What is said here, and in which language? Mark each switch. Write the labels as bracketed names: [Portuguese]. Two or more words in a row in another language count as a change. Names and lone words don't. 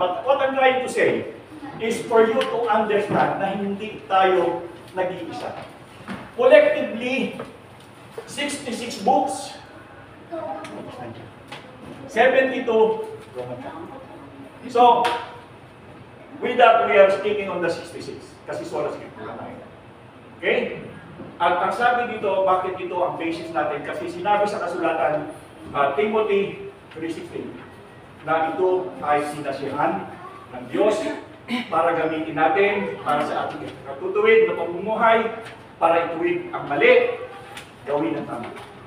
[English] But what I'm trying to say is for you to understand [Filipino] na hindi tayo nag-iisa. [English] Collectively, 66 books, 72 Roman Catholic. So, with that, we are sticking on the 66 kasi [Latin] sola scriptura [English] tayo. Okay? [Filipino] At ang sabi dito, bakit ito ang basis natin? Kasi sinabi sa kasulatan, Timothy 3:16, na ito ay sinasyahan ng Diyos para gamitin natin para sa ating katutuwid na pamumuhay, para ituwid ang mali, gawin ang tama.